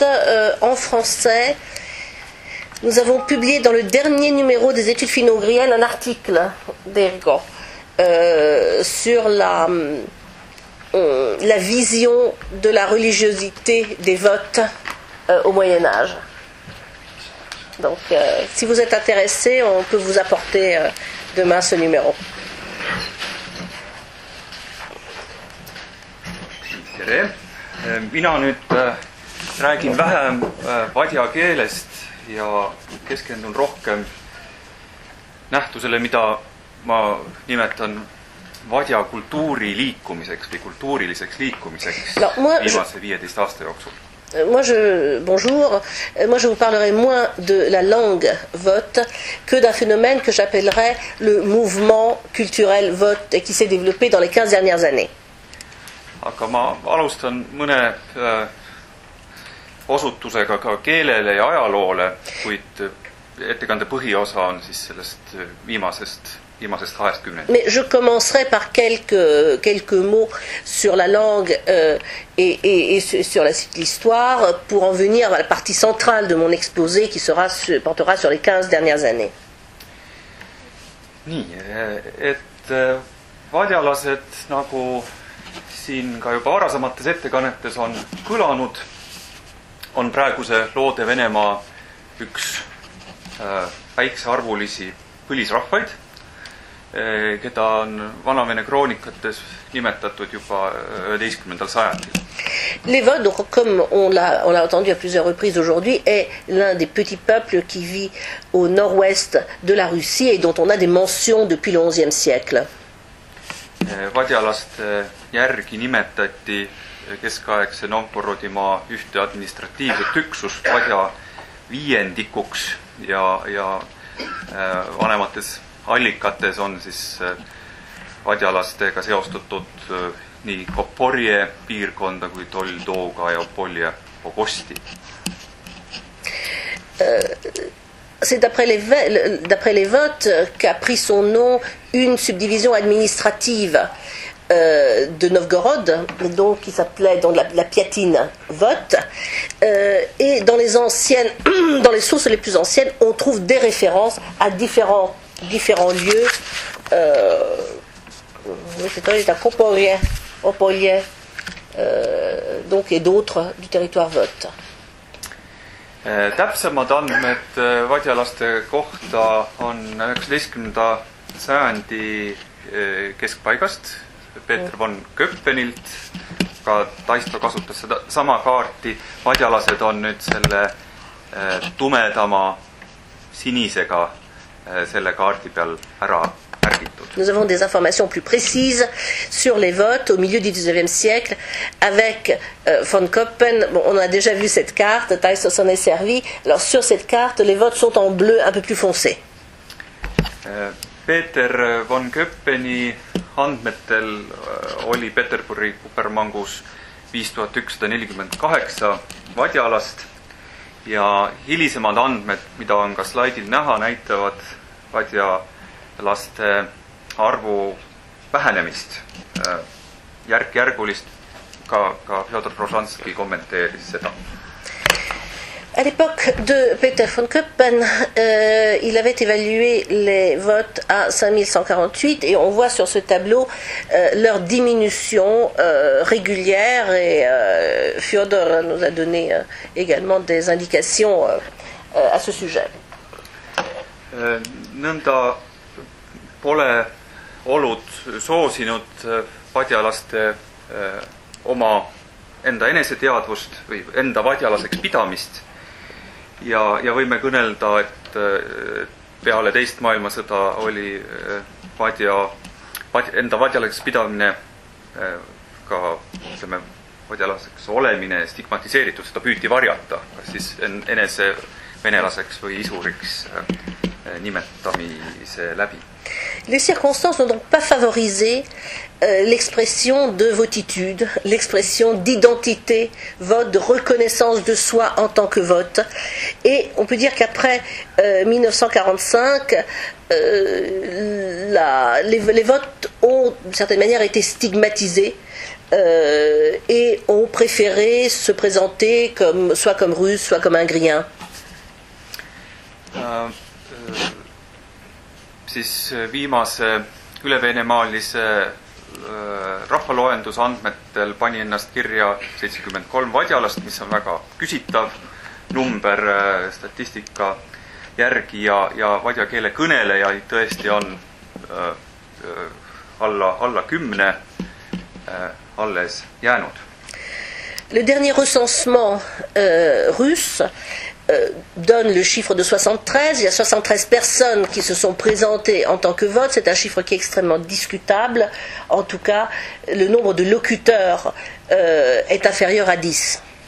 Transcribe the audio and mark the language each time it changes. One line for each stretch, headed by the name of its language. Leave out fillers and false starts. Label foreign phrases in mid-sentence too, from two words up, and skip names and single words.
French: en français, nous avons publié dans le dernier numéro des études finno-ougriennes un article d'Ergo sur la vision de la religiosité des votes au Moyen-Âge. Donc, si vous êtes intéressé, on peut vous apporter demain ce numéro.
Estonian: Tere! Mina nüüd räägin vähem vadja keelest ja keskendun rohkem nähtusele, mida ma nimetan vadja kultuuri liikumiseks või kultuuriliseks liikumiseks viimase 15 aasta jooksul.
French: Bonjour. Moi, je vous parlerai moins de la langue vote que d'un phénomène que j'appellerais le mouvement culturel vote et qui s'est développé dans les 15 dernières années.
Estonian: Aga ma alustan mõne osutusega ka keelele ja ajaloole, kuid ettekande põhiosa on siis sellest viimasest 20.
French: Mais je commencerai par quelques mots sur la langue et sur l'histoire pour en venir à la partie centrale de mon exposé qui portera sur les 15 dernières années.
Estonian: Nii, et vadjalased, nagu siin ka juba varasemates ettekannetes on kõlanud, on praeguse loode Venemaa üks väiksearvulisi põlisrahvaid, keda on Vanavene kroonikates nimetatud juba 11. sajandil.
French: Les Votes, donc, comme on l'a entendu à plusieurs reprises aujourd'hui, est l'un des petits peuples qui vit au nord-ouest de la Russie et dont on a des mentions depuis le XIe siècle.
Estonian: Vadjalaste järgi nimetati keskaegse Novgorodimaa ühte administratiivset üksust vadja viiendikuks ja vanemates allikates on siis vadjalastega seostatud nii Koporje piirkonda kui Toldooga ja Polje Pogosti.
French: c'est d'après les votes qu'a pris son nom une subdivision administrative de Novgorod, donc qui s'appelait la Piatine Vote, et dans les sources les plus anciennes, on trouve des références à différents lieux. C'est à Opolje, donc et d'autres du territoire Vote.
Estonian: Täpsemad andmed vadjalaste kohta on 19. sajandi keskpaigast Peeter von Köppenilt. Ka Taisto kasutas seda sama kaarti. Vadjalased on nüüd selle tumedama sinisega selle kaardi peal ära märgitud.
French: Nous avons des informations plus précises sur les votes au milieu du XIXe siècle avec von Köppen. Bon, on a déjà vu cette carte, Taisto s'en est servi. Alors sur cette carte, les votes sont en bleu un peu plus foncé.
Estonian: Peeter von Köppeni andmetel oli Peterburi kupermangus 5148 vadjalast ja hilisemad andmed, mida on ka slaidil näha, näitavad vadjalaste arvu vähenemist, järk-järgulist, ka Fjodor Rozhanski kommenteeris seda.
French: À l'époque de Peter von Köppen, il avait évalué les votes à 5148 et on voit sur ce tableau leur diminution régulière et Fyodor nous a donné également des indications à ce sujet.
Estonian: Nõnda pole olud soosinud vadjalaste oma enda eneseteadvust või enda vadjalaseks pidamist. Ja võime kõnelda, et peale teist maailmasõda oli enda vadjalaseks pidamine ka vadjalaseks olemine stigmatiseeritud, seda püüti varjata, kas siis enese venelaseks või isuriks nimetamise läbi.
French: Les circonstances n'ont donc pas favorisé l'expression de votitude, l'expression d'identité, vote, de reconnaissance de soi en tant que vote. Et on peut dire qu'après 1945, les votes ont d'une certaine manière été stigmatisés et ont préféré se présenter soit comme russe, soit comme ingrien.
Estonian: Siis viimase ülevenemaalise rahvaloenduse andmetel pani ennast kirja 73 vadjalast, mis on väga küsitav number statistika järgi ja vadja keele kõnelejaid tõesti on alla 10 alles jäänud.
French: Le dernier recensement russe donne le chiffre de 73. Il y a 73 personnes qui se sont présentées en tant que vote. C'est un chiffre qui est extrêmement discutable. En tout cas, le nombre de locuteurs est inférieur à 10.